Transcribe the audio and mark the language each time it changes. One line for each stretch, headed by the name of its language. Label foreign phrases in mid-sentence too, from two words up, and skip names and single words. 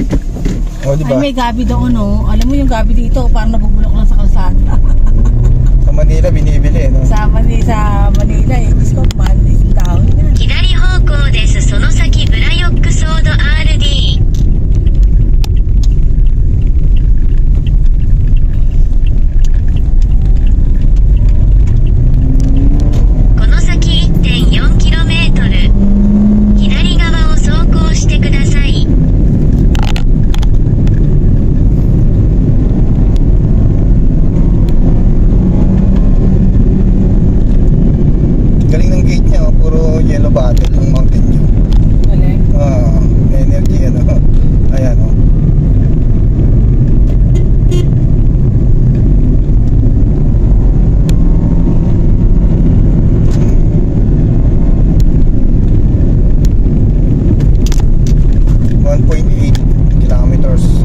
Filipino: Oh, diba? Ay, may gabi doon, no? Alam mo yung gabi dito, parang nabubulok lang sa kalsada. Sa Manila binibili, no? Sa Manila, discount man, isang taon yan.
Japanese: 左方向です。その先ブラヨックソード RD。この先 1.4km。左側を走行してください。
Filipino: Galing ng gate niya, oh. Puro
English: yellow bottle
Filipino: ng Mountain Dew. Galing. Energy, ano. Ayan, oh. kilometers.